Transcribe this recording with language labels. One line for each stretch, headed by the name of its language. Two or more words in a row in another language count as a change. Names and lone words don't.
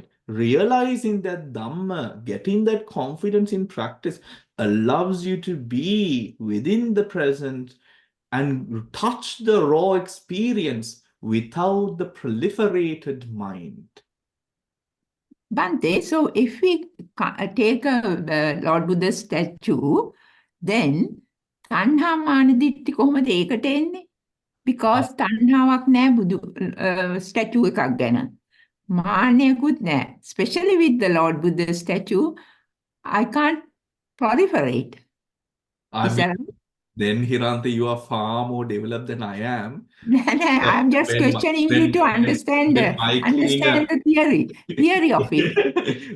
English: Realizing that Dhamma, getting that confidence in practice allows you to be within the present and touch the raw experience without the proliferated mind. Bhante, so if we take a Lord Buddha's statue, then
Pali: tanha mana ditti
Sinhala: කොහොමද ඒකට එන්නේ? Because තණ්හාවක් නැහැ බුදු statue එකක් ගැන. මාන්නයකුත් නැහැ.
English: Especially with the Lord Buddha's statue, I can't proliferate. Then Hirante, you are far more developed than I am. I'm just questioning you to understand the theory of it.